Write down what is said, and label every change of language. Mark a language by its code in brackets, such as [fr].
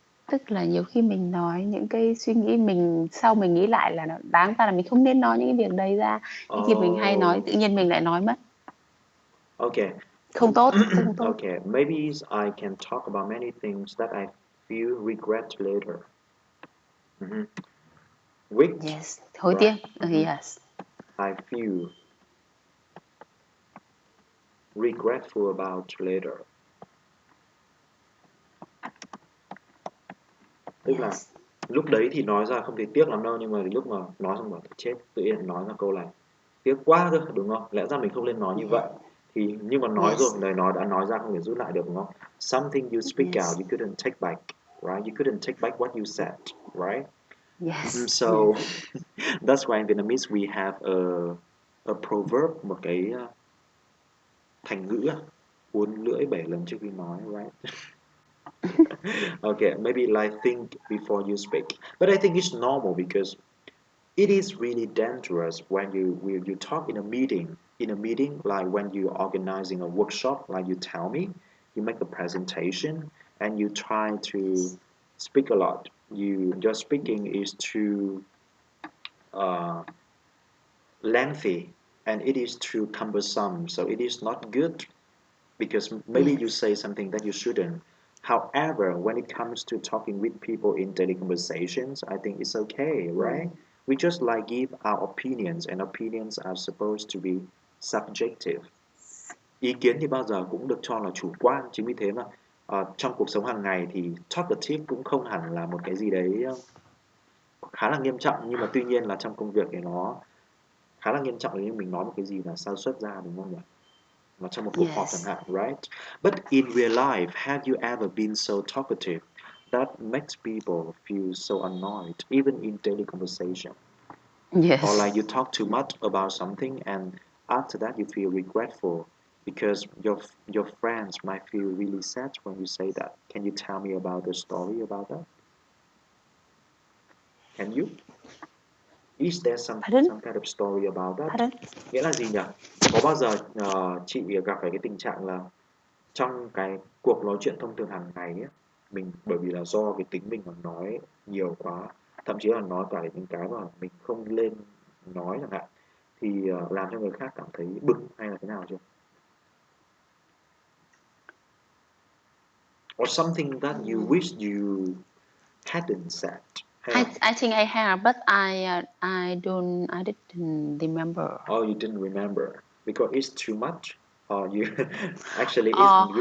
[vi] tức là nhiều khi mình nói những cái suy nghĩ mình sau mình nghĩ lại là nó đáng ra là mình không nên nói những cái việc đấy ra, nhưng khi mình hay nói Oh, tự nhiên mình lại nói mất, [en] okay. [vi] không tốt, không tốt. [en] Okay, maybe I can talk about many things that I feel regret later. Mhm. Which, [vi] Yes, hối [en] right? [vi] tiếc. Mhm. [en] Yes. I feel regretful about later. [vi] Tức là [en] Yes. [vi] lúc đấy thì nói ra không thấy tiếc lắm đâu, nhưng mà lúc mà nói xong bảo chết, tự nhiên nói ra câu này tiếc quá cơ, đúng không? Lẽ ra mình không nên nói như [en] Yeah. [vi] vậy. Thì nhưng mà nói rồi, [en] Yes. [vi] lời nói đã nói ra không thể rút lại được, đúng không? [en] Something you speak out, Yes. you couldn't take back, right? You couldn't take back what you said, right? Yes. So Yes. that's why in Vietnamese we have a proverb, [vi] một cái thành ngữ uốn lưỡi 7 lần trước khi nói, [en] right? Okay, maybe like think before you speak. But I think it's normal because it is really dangerous when you talk in a meeting like when you're organizing a workshop, like you tell me, you make a presentation and you try to speak a lot. Your speaking is too uh, lengthy and it is too cumbersome, so it is not good because maybe you Yes. say something that you shouldn't. However, when it comes to talking with people in daily conversations, I think it's okay, right? We just like give our opinions, and opinions are supposed to be subjective. [vi] Ý kiến thì bao giờ cũng được cho là chủ quan, chính vì thế mà trong cuộc sống hàng ngày thì talkative cũng không hẳn là một cái gì đấy khá là nghiêm trọng, nhưng mà tuy nhiên là trong công việc thì nó khá là nghiêm trọng nếu như mình nói một cái gì là sa xuất ra, đúng không nhỉ? Mà trong một cuộc họp chẳng [en] Yes. [vi] hạn, right? [en] But in real life, have you ever been so talkative that makes people feel so annoyed, even in daily conversation? Or Yes. like you talk too much about something and after that you feel regretful because your friends might feel really sad when you say that. Can you tell me about the story about that? Can you? Is there Pardon? some kind of story about that? Pardon? [vi] Nghĩa là gì nhỉ? Có bao giờ chị gặp phải cái tình trạng là trong cái cuộc nói chuyện thông thường hàng ngày ấy, mình bởi vì là do cái tính mình mà nói nhiều quá, thậm chí là nói cả những cái mà mình không lên nói chẳng hạn, thì làm cho người khác cảm thấy bực hay là thế nào chưa? [en] Or something that you wish you hadn't said. [vi] Hay là [en] I think I have, but I didn't remember. oh you didn't remember because it's too much, or you actually it's